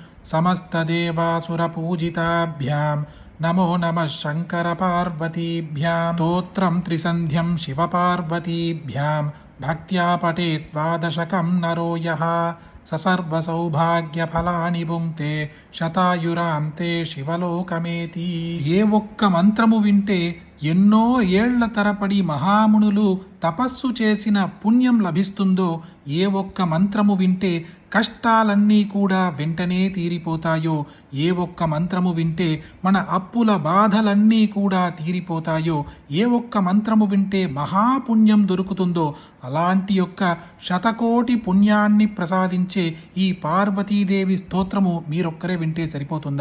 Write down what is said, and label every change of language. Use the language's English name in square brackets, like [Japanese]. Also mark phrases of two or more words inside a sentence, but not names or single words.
[Sanskrit] समस्तदेवासुरपूजिताभ्यां नमो नमः शङ्करपार्वतीभ्यां स्तोत्रं त्रिसन्ध्यं शिवपार्वतीभ्यां भक्त्या पठेत् द्वादशकं नरो यः स सर्वसौभाग्यफलानि भुङ्क्ते శతాయురాం తే శివలోకమేతి. [Telugu] ఏ ఒక్క మంత్రము వింటే ఎన్నో ఏళ్ల తరపడి మహామునులు తపస్సు చేసిన పుణ్యం లభిస్తుందో, ఏ ఒక్క మంత్రము వింటే కష్టాలన్నీ కూడా వెంటనే తీరిపోతాయో, ఏ ఒక్క మంత్రము వింటే మన అప్పుల బాధలన్నీ కూడా తీరిపోతాయో, ఏ ఒక్క మంత్రము వింటే మహాపుణ్యం దొరుకుతుందో, అలాంటి యొక్క శతకోటి పుణ్యాన్ని ప్రసాదించే ఈ పార్వతీదేవి స్తోత్రము మీరొక్కరే వింటే సరిపోతుందా?